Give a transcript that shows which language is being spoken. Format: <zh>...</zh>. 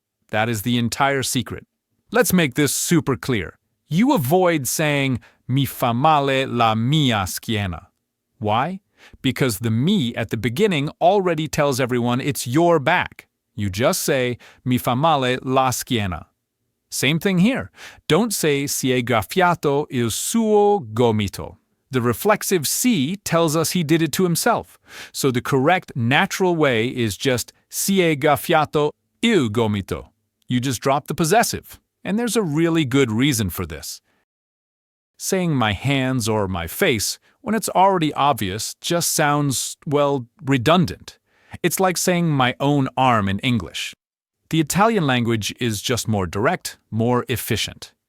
<en>That is the entire secret. Let's make this super clear. You avoid saying</en> <it>mi fa male la mia schiena.</it> <en>Why? Because the mi at the beginning already tells everyone it's your back. You just say</en> <it>mi fa male la schiena.</it> <en>Same thing here. Don't say</en> <it>si è graffiato il suo gomito.</it> <en>The reflexive si tells us he did it to himself. So the correct natural way is just</en> <it>si è graffiato il gomito.</it> <en>You just drop the possessive. And there's a really good reason for this. Saying my hands or my face, when it's already obvious, just sounds, well, redundant. It's like saying my own arm in English. The Italian language is just more direct, more efficient.</en>